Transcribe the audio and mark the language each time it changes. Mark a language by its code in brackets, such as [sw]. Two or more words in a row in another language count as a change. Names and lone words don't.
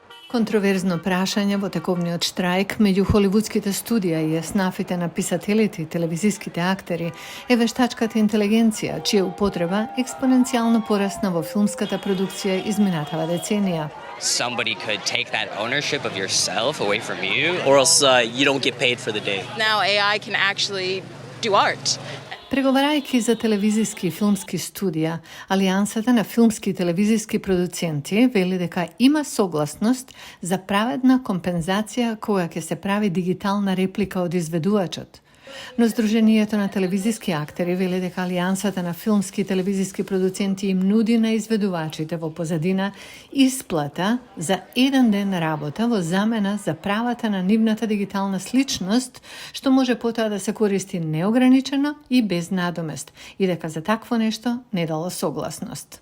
[mk] Контроверзно прашање во тековниот штрајк меѓу холивудските студија и еснафите на писателите и телевизиските актери е вештачката интелигенција, чија употреба експоненцијално порасна во филмската продукција изминатава деценија. [en] Somebody could take that ownership of yourself away from you. Or else you don't get paid for the day. Now AI can actually do art. [mk] Преговарајќи за телевизиски и филмски студија, Алијансата на филмски и телевизиски продуценти вели дека има согласност за праведна компензација кога ќе се прави дигитална реплика од изведувачот. Но Сдруженијето на телевизиски актери вели дека Алијансата на филмски и телевизиски продуценти им нуди на изведувачите во позадина исплата за еден ден работа во замена за правата на нивната дигитална сличност, што може потоа да се користи неограничено и без надомест, и дека за такво нешто не дало согласност.